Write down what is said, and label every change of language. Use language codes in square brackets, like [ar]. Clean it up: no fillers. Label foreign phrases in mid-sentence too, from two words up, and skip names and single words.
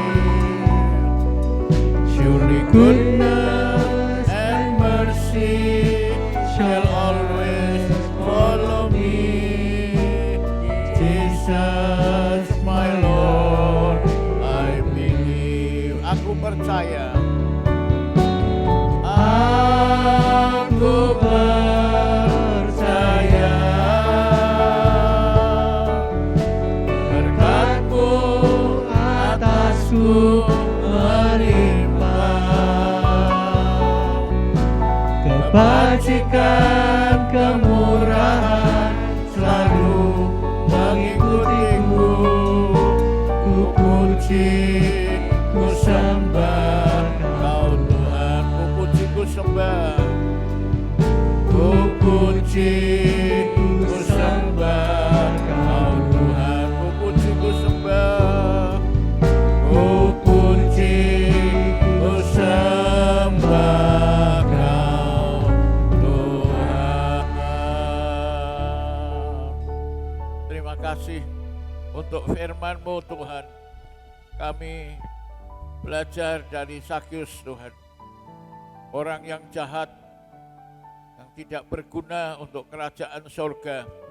[en] Surely goodness and mercy shall always follow me. Jesus, my Lord, I believe. [id] Aku percaya. Aku percaya. Berkat-Mu atasku melimpah. Kebajikan, kemurahan selalu mengikutiku. Ku puji, ku sembah Kau Tuhan. Ku puji, ku sembah. Ku puji, ku sembah Kau Tuhan. Ku puji, ku sembah. Ku puji, ku sembah Kau Tuhan. Terima kasih untuk firman-Mu Tuhan. Kami belajar dari Zakius Tuhan, orang yang jahat, yang tidak berguna untuk kerajaan surga,